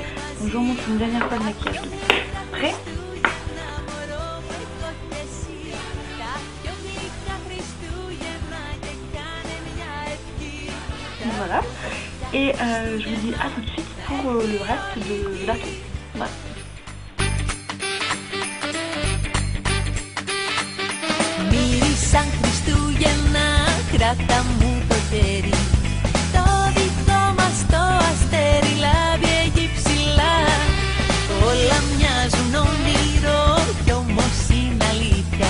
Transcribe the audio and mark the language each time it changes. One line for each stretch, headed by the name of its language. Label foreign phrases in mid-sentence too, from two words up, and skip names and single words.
French: Donc je vous montre une dernière fois le maquillage de près. Voilà. Et je vous dis à tout de suite pour le reste de la tour. Voilà.
Greek: Μύρισαν Χριστούγεννα, κράτα μου το χέρι. Το δικό μας το αστέρι λάμπει εκεί ψηλά. Όλα μοιάζουν όνειρο κι όμως είναι αλήθεια.